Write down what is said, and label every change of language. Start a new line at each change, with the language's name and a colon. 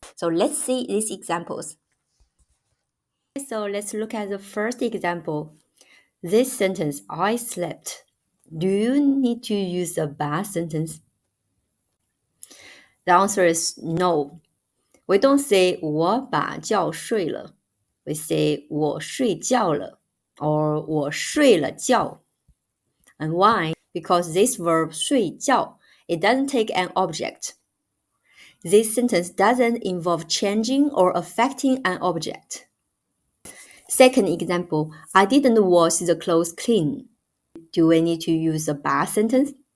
English: So let's see these examples. So let's look at the first example. This sentence, I slept. Do you need to use a 把 sentence? The answer is no. We don't say
Chinese: 我把觉睡了.
English: We say
Chinese: 我睡觉了 or 我睡了觉.
English: And why? Because this verb 睡觉, it doesn't take an object. This sentence doesn't involve changing or affecting an object. Second example, I didn't wash the clothes clean. Do we need to use a 把 sentence?